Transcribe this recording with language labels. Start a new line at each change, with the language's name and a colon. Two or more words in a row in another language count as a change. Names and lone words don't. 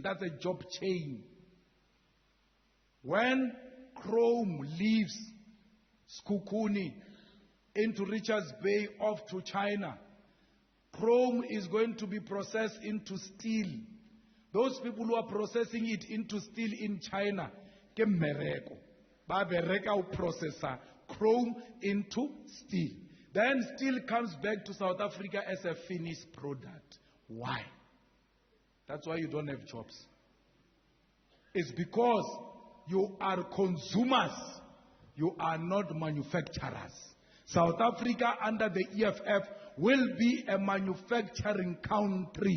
English: That's a job chain. When chrome leaves Skukuni into Richards Bay off to China, chrome is going to be processed into steel. Those people who are processing it into steel in China,
Northern Sotho: ke mmereko. Ba bereka o
English: processor chrome into steel. Then steel comes back to South Africa as a finished product. Why? That's why you don't have jobs. It's because you are consumers. You are not manufacturers. South Africa under the EFF will be a manufacturing country.